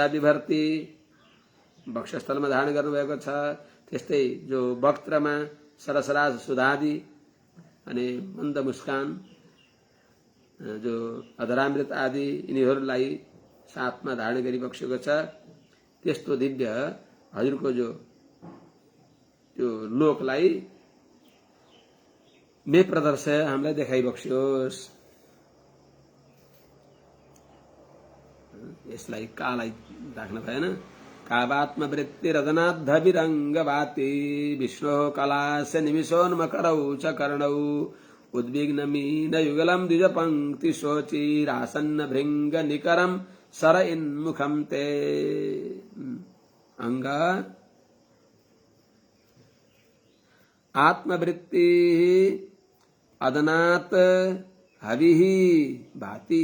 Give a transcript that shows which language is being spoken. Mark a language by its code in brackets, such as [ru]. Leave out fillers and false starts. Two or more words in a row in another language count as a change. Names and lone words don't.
[ne] विभर्ती वक्षस्थलमा धारण गर्नुभएको छ, त्यस्तै जो वक्त्रमा सरसराज सुधादि अनि मन्द मुस्कान जो अधरामृत आदि यिनीहरूलाई साथमा धारण गरिबक्सेको छ, त्यस्तो दिव्य हजुरको जो त्यो लोकलाई [sa] मे प्रदर्शय [ne] हामीलाई देखाइबक्सियोस्। यसलाई कालाई राख्न भएन। [sa] कावात्मवृत्तिरदनाद्धविरङ्गवाति विष्णो कलास्य निमिषोन्मकरौ च कर्णौ उद्विग्नमीनयुगलं द्विजपङ्क्तिशोचिरासन्न भृङ्गनिकरं सर इन्मुखं ते। अंग आत्मवृत्ति अदनात् हविः भाति।